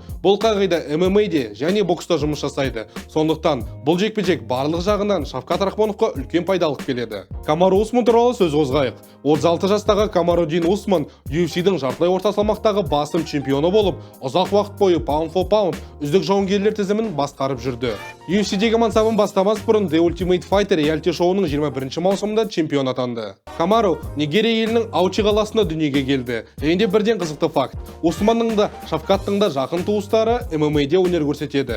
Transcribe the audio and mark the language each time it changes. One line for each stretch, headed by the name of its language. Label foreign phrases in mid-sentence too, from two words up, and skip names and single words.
Kazakh: Бұл қағида ММА-де және бокста жұмыс жасайды. Сондықтан бұл жекпе-жек барлық жағынан Шавкат Рахмоновқа үлкен пайда алып келеді. Камару Усман туралы сөз қозғайық. 36 жастағы Камарудин Усман UFC-дің жартылай орта салмақтағы басым чемпионы болып, ұзақ уақыт бойы
English: pound for pound
Kazakh: үздік жауынгерлер тізімін басқарып жүрді. UFC-дегі мансабын бастамас бұрын The Ultimate Fighter реалити шоуының 21 маусымында чемпион атанды. Камару Нигерия елінің Аучи қаласында дүниеге келді. Және бірден қызықты факт. Усманның да, Шавкаттың да жақын туыстары ММА-де өнер көрсетеді.